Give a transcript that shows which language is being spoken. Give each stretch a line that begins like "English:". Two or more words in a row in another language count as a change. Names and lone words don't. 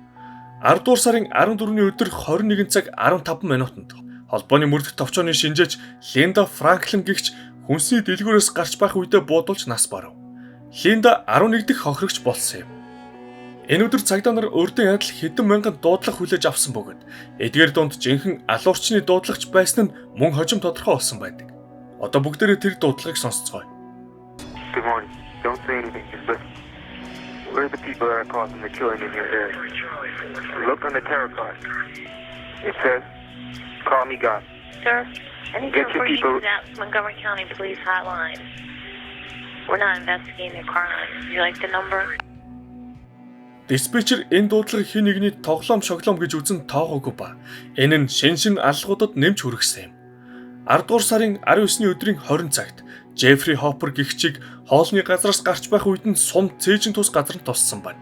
Mongolian: 10 дугаар сарын 14-ний өдөр 21 цаг 15 минутанд холбооны мөрдөх товчооны шинжээч Линда Франклин гэгч хүнсний дэлгүүрээс гарч байх үедээ буудуулж нас барав. Линда 11 дахь хохирогч болсон юм. Энэ өдөр цагдаа нар өөртөө ядал хэдэн мянган дуудлага хүлээж авсан бөгөөд эдгээр дунд жинхэнэ алуурчны дуудлагч байсан нь мөн хожим тодорхой болсон байдаг. Одоо бүгдээрээ тэр дуудлагыг сонсцгоё.
English: Good morning. Don't say anything. Just listen. Where are the people that are causing the killing in your area? Look on the terror card. It says Call me God. Sir, anything Get your for you people- that Montgomery County Police Hotline. We're not investigating a crime. You like the number?
Mongolian: Диспетчер энэ дуудлагыг хэн нэгний тоглоом шоглоом гэж үзэн тоогоогүй ба энэ нь шин алгуудад нэмж хүргэсэн юм. 10 дугаар сарын 19-ний өдрийн 20 цагт Джеффри Хоппер гэгчийг хоолны газараас гарч байх үед нь сум цээжин тус газар нь туссан байна.